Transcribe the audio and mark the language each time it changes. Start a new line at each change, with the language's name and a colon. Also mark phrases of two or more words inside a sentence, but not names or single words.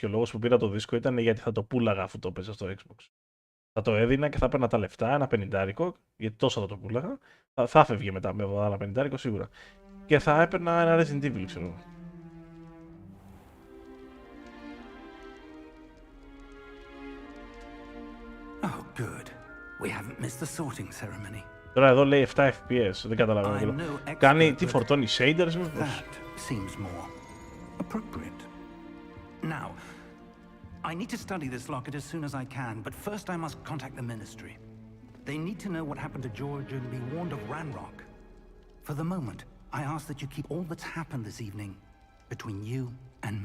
Greek: Ο λόγος που πήρα το δίσκο ήταν γιατί θα το πούλαγα αφού το παίζα στο Xbox. Θα το έδινα και θα παίρνα τα λεφτά, ένα 50, γιατί τόσο θα το πούλαγα. Θα φεύγει μετά με ένα 50 σίγουρα. Και θα έπαιρνα ένα Resident Evil, ξέρω εγώ.
English: Oh, good. We haven't missed the sorting ceremony.
Greek: Τώρα εδώ λέει 7 FPS, δεν καταλαβαίνω. Κάνει τι φορτώνει, shaders μήπως?
English: That seems more appropriate. Now, I need to study this locket as soon as I can, but first I must contact the Ministry. They need to know what happened to George and be warned of Ranrock. For the moment, I ask that you keep all that's happened this evening between you and me.